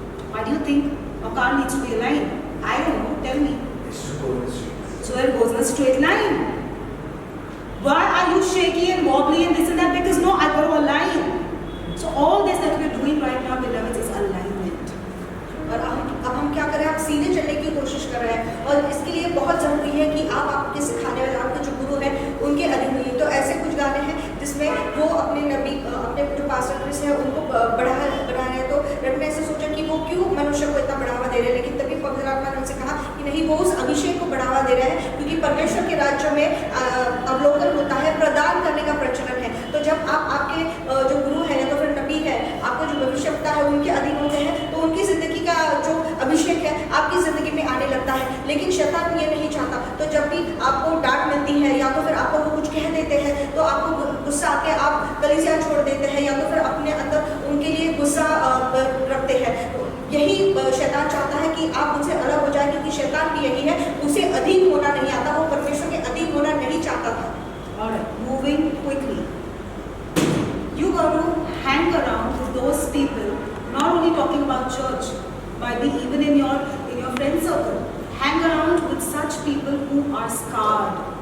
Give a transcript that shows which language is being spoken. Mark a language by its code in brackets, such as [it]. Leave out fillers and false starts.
[en] Why do you think a car needs to be aligned? I don't know. Tell me. So that it goes in a straight line. Why are you shaky and wobbly and this and that? Because no, I got to align. So all this that we're doing right now, beloveds, is alignment. [hi] और अब हम क्या कर रहे हैं, आप सीधे चलने की कोशिश कर रहे हैं, और इसके लिए बहुत ज़रूरी है कि आप आपके सिखाने वाले, आपके जो गुरु हैं उनके अधीन हुई। तो ऐसे कुछ गाने हैं जिसमें वो अपने नबी, अपने जो पास्टर क्रिस है उनको बढ़ा रहे हैं। तो रब ने ऐसे सोचा कि वो क्यों मनुष्य को इतना बढ़ावा दे रहे हैं, लेकिन तभी पवित्र आत्मा ने उनसे कहा कि नहीं, वो उस अभिषेक को बढ़ावा दे रहे हैं क्योंकि परमेश्वर के राज्य में अवलोकन होता है, प्रदान करने का प्रचलन है। तो जब आप आपके जो गुरु है या तो फिर नबी है, आपको जो भविष्यवक्ता है उनके अधीन होते हैं, तो उनकी जिंदगी का जो अभिषेक है आपकी जिंदगी में आने लगता है। लेकिन शैतान ये नहीं चाहता। तो जब भी आपको डांट मिलती है या तो फिर आपको वो कुछ कह देते हैं, तो आपको गुस्सा आके आप कलीसिया छोड़ देते हैं या तो फिर अपने अंदर उनके लिए गुस्सा रखते हैं। यही शैतान चाहता है कि आप उनसे अलग हो जाए, क्योंकि शैतान भी यही है, उसे अधीन होना नहीं आता, वो परमेश्वर के अधीन होना नहीं चाहता था। [en] Alright, moving quickly. You got to hang around with those people, not only talking about church, might be even in your friend circle. Hang around with such people who are scarred.